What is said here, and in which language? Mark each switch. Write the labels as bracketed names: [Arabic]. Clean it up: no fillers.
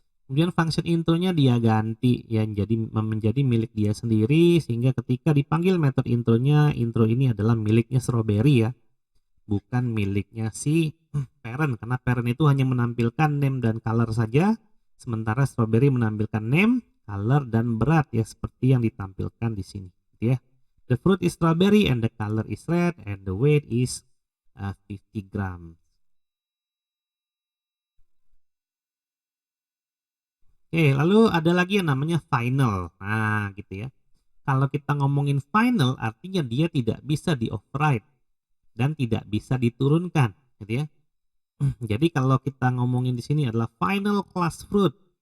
[Indonesian] Kemudian function intronya dia ganti ya menjadi milik dia sendiri, sehingga ketika dipanggil metode intronya, intro ini adalah miliknya strawberry ya, bukan miliknya si parent, karena parent itu hanya menampilkan name dan color saja, sementara strawberry menampilkan name, color dan berat ya seperti yang ditampilkan di sini gitu ya. [English] The fruit is strawberry and the color is red and the weight is 50 gram. [Indonesian] Oke, lalu ada lagi yang namanya final. Nah, gitu ya. Kalau kita ngomongin final, artinya dia tidak bisa di-override dan tidak bisa diturunkan, gitu ya. Jadi kalau kita ngomongin di sini adalah final class fruit.